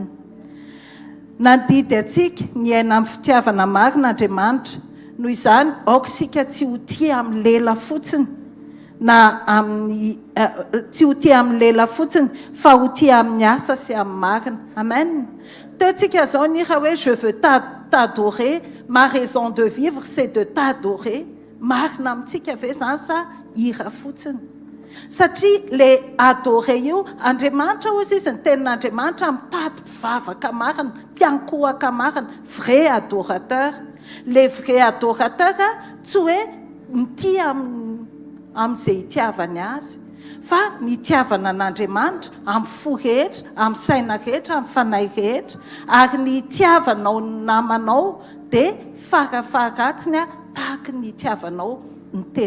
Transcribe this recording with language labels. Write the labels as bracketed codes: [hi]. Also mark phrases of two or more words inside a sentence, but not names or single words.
[mg] Nandidy atsika ny aina amin'ny fitiavana marin'Andriamanitra. Noho izany aoka isika tsy ho tia amin'ny lela fotsiny na amin'ny tsy ho tia amin'ny lela fotsiny fa ho tia amin'ny asa sy amin'ny marina. Amen. Teontsika zao ny raha hoe [fr] je veux t'adorer, ma raison de vivre c'est de t'adorer. [mg] Marina amintsika ve zany sa ira fotsiny? Satria [fr] le adorer [mg] io Andriamanitra hozy izy ny tenin'Andriamanitra mitady mpivavaka marina, mpiankohaka marina, [fr] vrai adorateur. Le vrai adorateur [mg] tsy hoe mitia amin'izay hitiavany azy fa nitiavana an'Andriamanitra amin'ny fo rehetra, amin'ny saina rehetra, amin'ny fanahy rehetra ary ny hitiavanao ny namanao dia farafaratsiny tahaka ny hitiavanao ny tenanao.